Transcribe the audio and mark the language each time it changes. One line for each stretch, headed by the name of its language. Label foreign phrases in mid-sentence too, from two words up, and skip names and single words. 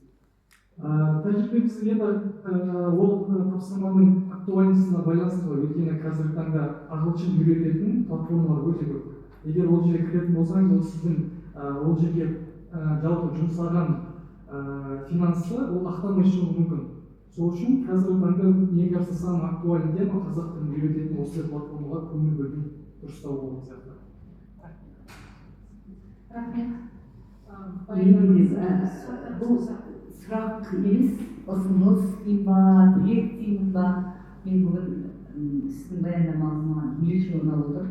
Kazakh: Тәжірибемізде ол тапсырманың актуальностына байланысты ғой, өйткені қазіргі таңда ағылшын үйрететін платформалар өте көп. Егер ол жерге кіретін болсаңыз, ол сіздің ол жерге жалпы жұмсаған финансты ол ақтамай шығуы мүмкін. Сол үшін қазіргі таңда
Russian: мне кажется самый актуальный тема
Kazakh: қазақ тілін үйрететін осы платформаға көңіл бөлу дұрыстау болған сияқты. Бұл сұрақ емес, ұсыныс деймін ба, тілек деймін ба, мен бүгін сіздің баяндамаңыз маған ерекше ұнап отыр.